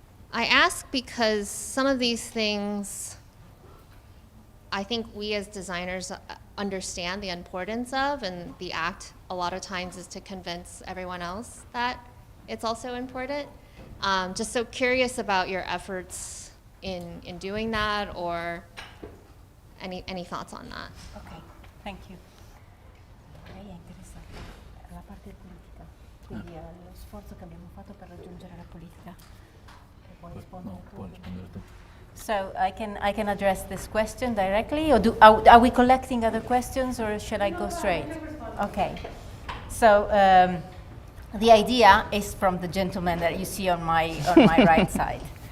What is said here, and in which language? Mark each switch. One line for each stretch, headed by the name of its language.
English: I ask because some of these things I think we as designers understand the importance of, and the act a lot of times is to convince everyone else that it's also important. Just so curious about your efforts in doing that, or any thoughts on that. Ok, thank you.
Italian: Lei è interessata alla parte politica, quindi allo sforzo che abbiamo fatto per raggiungere la politica. E puoi rispondere tu?
English: So I can address this question directly, or are we collecting other questions, or should I go straight? Okay. So the idea is from the gentleman that you see on my right side.